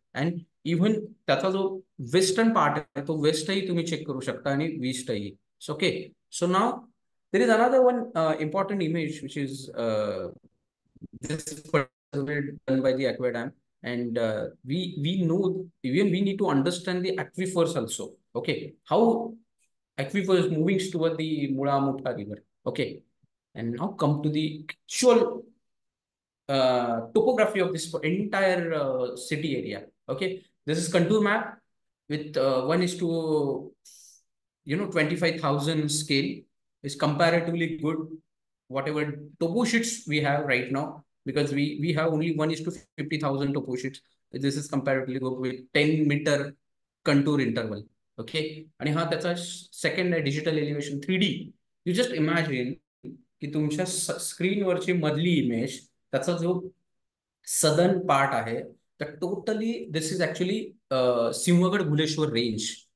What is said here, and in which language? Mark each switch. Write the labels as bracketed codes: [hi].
[en] And even [mr] त्याचा जो western part आहे तो वेस्टही तुम्ही चेक करू शकता आणि ईस्टही. [en] Okay, so now there is another one important image which is this is done by the Aqua Dam. And we know, even we need to understand the aquifers also. Okay, how aquifers moving toward the Mula Mutha river. Okay, and now come to the actual topography of this entire city area. Okay, this is contour map with 1 is to 25,000 scale. Is comparatively good whatever topo sheets we have right now, because we have only 1 is to 50,000 topo sheets. This is comparatively good with 10-meter contour interval. [mr] Okay, आणि हा त्याचा second आहे digital elevation 3D. [en] you just imagine [mr] की तुमच्या स्क्रीनवरची मधली image, त्याचा जो southern part आहे, तर totally [en] this is actually [mr] Sinhagad Bhuleshwar range.